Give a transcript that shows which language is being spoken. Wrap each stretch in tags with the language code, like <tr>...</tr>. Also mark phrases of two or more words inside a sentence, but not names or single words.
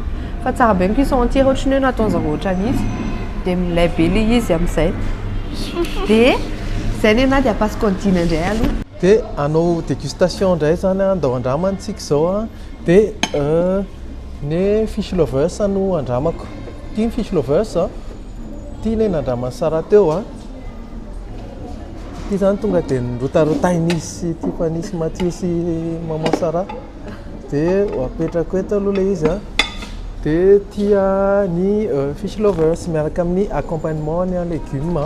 <mg>Fa tsara be ny</mg> <fr>cuisson entière</fr> <mg>ohatrany hoe nataon'zareo ohatran'izy. Dia milay be le izy amin'izay. Dia zay ny anahy dia apasiko dina indray aloha. Dia hanao dégustation indray zany a, andao andramantsika zao a. Dia ny fish lovers no andramako. Ty ny fish lovers a, ty ilay nandramany sara teo a. Ty zany tonga dia nirotarotain'izy ty fa nisy Mathieu sy maman Sara. Dia apetrako eto aloha le izy a. Dia tia ny fish lovers miaraka amin'ny accompagnement ny légumes.</mg>